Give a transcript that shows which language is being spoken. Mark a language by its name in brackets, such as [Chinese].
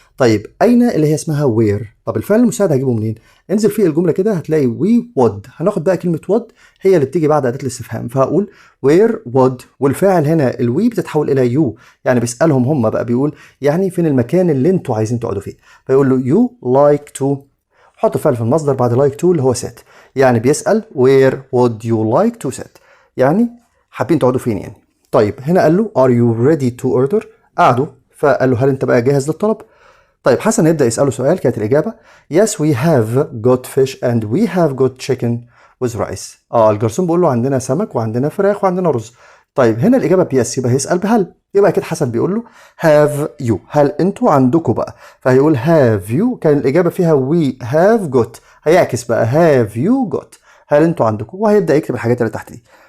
[Arabic] طيب اين اللي هي اسمها where. طب الفعل المساعد هجيبه منين؟ انزل في الجمله كده هتلاقي [English] we would، [Arabic] هناخد بقى كلمه would هي اللي بتيجي بعد اداه الاستفهام، فهقول [English] where would، [Arabic] والفاعل هنا الوي بتتحول الى يو، يعني بيسالهم هم بقى، بيقول يعني فين المكان اللي انتوا عايزين تقعدوا فيه. فيقول له [English] you like to، [Arabic] حط فعل في المصدر بعد [English] like to [Arabic] اللي هو sit، يعني بيسال [English] where would you like to sit، [Arabic] يعني حابين تقعدوا فين يعني. طيب هنا قال له [English] are you ready to order، [Arabic] قعدوا فقال له هل انت بقى جاهز للطلب. طيب حسن هيبدا يساله سؤال، كانت الاجابه [English] yes we have got fish and we have got chicken with rice. [Arabic] الجرسون بيقول له عندنا سمك وعندنا فراخ وعندنا رز. طيب هنا الاجابه بيس، يبقى هيسال بهل، يبقى اكيد حسن بيقول له [English] have you، [Arabic] هل انتوا عندكم بقى، فهيقول have you، كان الاجابه فيها [English] we have got، [Arabic] هيعكس بقى [English] have you got، [Arabic] هل انتوا عندكم، وهيبدا يكتب الحاجات اللي تحت دي.